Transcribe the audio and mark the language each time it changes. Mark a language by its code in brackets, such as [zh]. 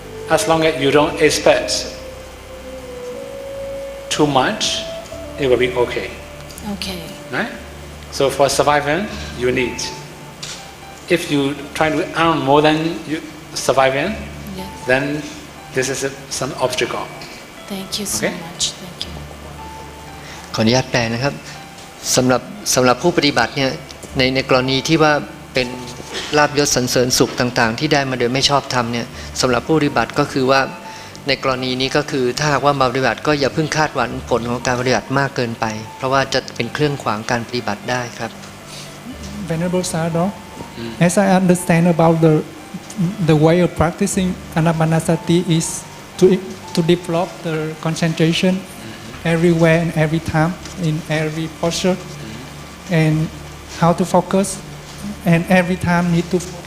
[en] As long as you don't expect too much, it will be okay. Okay. Right? So for surviving, you need. If you try to earn more than you surviving, Yes. then this is some obstacle. Thank you so Okay. much. Thank you. [th] ขออนุญาตแปลนะครับสำหรับผู้ปฏิบัติเนี่ยในกรณีที่ว่าเป็นลาภยศสรรเสริญสุขต่างๆ ที่ได้มาโดยไม่ชอบธรรมเนี่ยสำหรับผู้ปฏิบัติก็คือว่าในกรณีนี้ก็คือถ้าหากว่ามาปฏิบัติก็อย่าเพิ่งคาดหวังผลของการปฏิบัติมากเกินไป เพราะว่าจะเป็นเครื่องขวางการปฏิบัติได้ครับ [en] Venerable Sayadaw, as I understand about the way of practicing Anapanasati is to develop the concentration everywhere and every time in every posture, and how to focus, and every time need to.